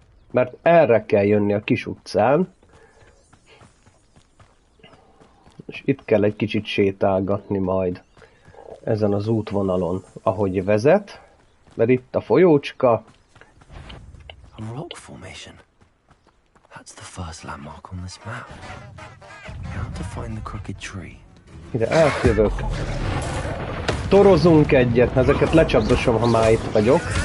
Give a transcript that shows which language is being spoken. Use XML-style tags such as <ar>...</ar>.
<hu>Mert erre kell jönni a kis utcán, és itt kell egy kicsit sétálgatni majd ezen az útvonalon, ahogy vezet, mert itt a folyócska.</hu> <en>A rock formation. That's the first landmark on this map. How to find the crooked tree?</en> <hu>Ide átjövök. Torozunk egyet, ezeket lecsapdosom, ha már itt vagyok.</hu>